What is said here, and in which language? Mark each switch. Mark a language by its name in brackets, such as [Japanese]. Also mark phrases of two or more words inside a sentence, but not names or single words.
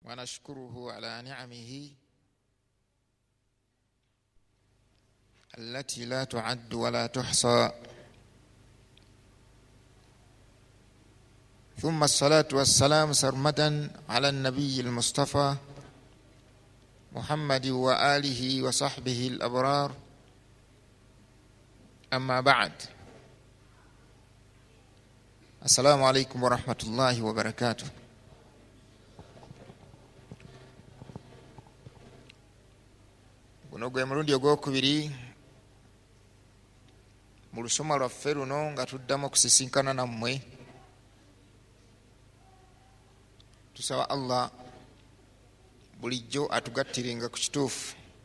[Arabic] ونشكره على نعمه التي لا تعد ولا تحصى، ثم الصلاة والسلام سرمدا على النبي المصطفى محمد وآله وصحبه الأبرار. أما بعد، السلام عليكم ورحمة الله وبركاته. [Ganda] Guno gwe mulundi ogwokubiri mu lusoma lwaffe luno nga tuddamu okusisinkana nammwe. Tusaba Allah bulijjo atugattirenga ku kituufu.